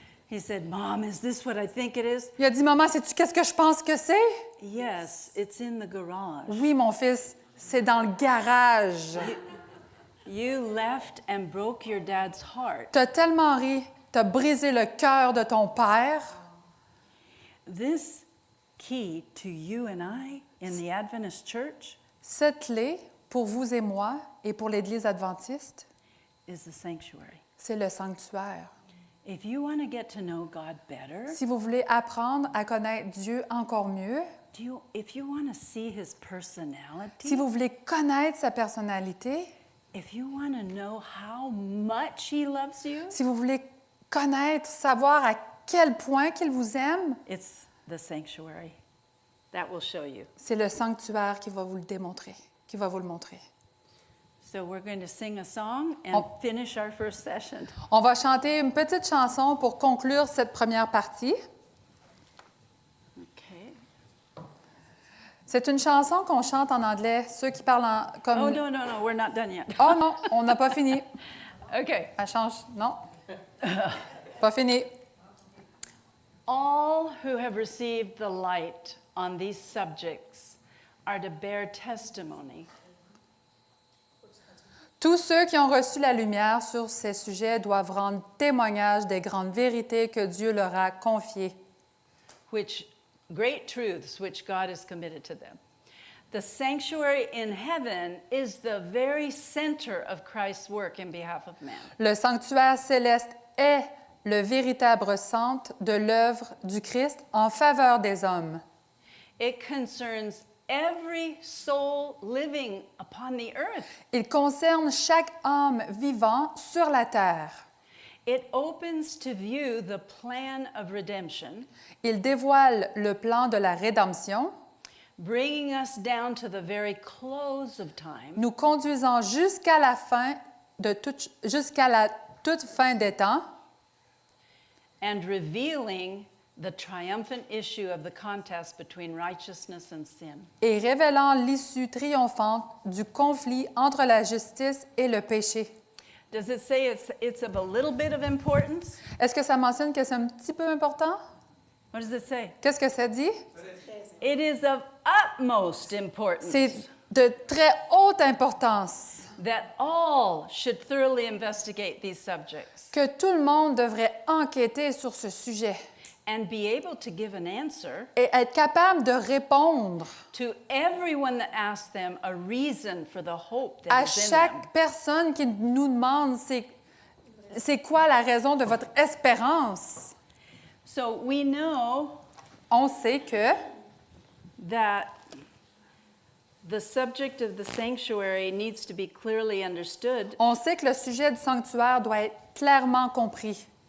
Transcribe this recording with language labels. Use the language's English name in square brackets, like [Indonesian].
[English] He said, Mom, is this what I think it is? [French] Il a dit, maman, sais-tu qu'est-ce que je pense que c'est? [English] Yes, it's in the garage. [French] Oui, mon fils, c'est dans le garage. [English] You left and broke your dad's heart. [French] T'as tellement ri, t'as brisé le cœur de ton père. [English] This key to you and I in the Adventist church [French] Cette clé, pour vous et moi, et pour l'Église adventiste, [English] is the sanctuary. [French] c'est le sanctuaire. [English] If you want to get to know God better, [French] Si vous voulez apprendre à connaître Dieu encore mieux, [English] if you want to see his personality, [French] si vous voulez connaître sa personnalité, [English] if you want to know how much he loves you, [French] si vous voulez connaître, savoir à quel point qu'il vous aime, [English] it's the sanctuary. That will show you. [French] c'est le sanctuaire qui va vous le démontrer, qui va vous le montrer. [English] So we're going to sing a song and Oh. finish our first session. [French] On va chanter une petite chanson pour conclure cette première partie. [English] Okay. [French] C'est une chanson qu'on chante en anglais, ceux qui parlent comme... [English] Oh, no, we're not done yet. [French] Oh non, on n'a pas fini. [English] Okay. [French] Elle change, non. Pas fini. [English] All who have received the light on these subjects are to bear testimony. [French] Tous ceux qui ont reçu la lumière sur ces sujets doivent rendre témoignage des grandes vérités que Dieu leur a confiées. [English] Great truths which God has committed to them. The sanctuary in heaven is the very center of Christ's work in behalf of man. [French] Le sanctuaire céleste est le véritable centre de l'œuvre du Christ en faveur des hommes. [English] It concerns every soul living upon the earth. [French] Il concerne chaque âme vivant sur la terre. [English] It opens to view the plan of redemption, [French] Il dévoile le plan de la rédemption, [English] bringing us down to the very close of time, [French] nous conduisant jusqu'à la fin jusqu'à la toute fin des temps, [English] and revealing the triumphant issue of the contest between righteousness and sin. [French] et révélant l'issue triomphante du conflit entre la justice et le péché. [English] Does it say it's of a little bit of importance? [French] Est-ce que ça mentionne que c'est un petit peu important? [English] What does it say? [French] Qu'est-ce que ça dit? [English] It is of utmost importance [French] C'est de très haute importance [English] that all should thoroughly investigate these subjects [French] que tout le monde devrait enquêter sur ce sujet [English] and be able to give an answer [French] et être capable de répondre [English] to everyone that asks them a reason for the hope [French] à [English] that is in them. [French] chaque personne qui nous demande c'est quoi la raison de votre espérance. [English] So we know [French] On sait que [English] that the subject of the sanctuary needs to be clearly understood [French] On sait que le sujet du sanctuaire doit être clairement compris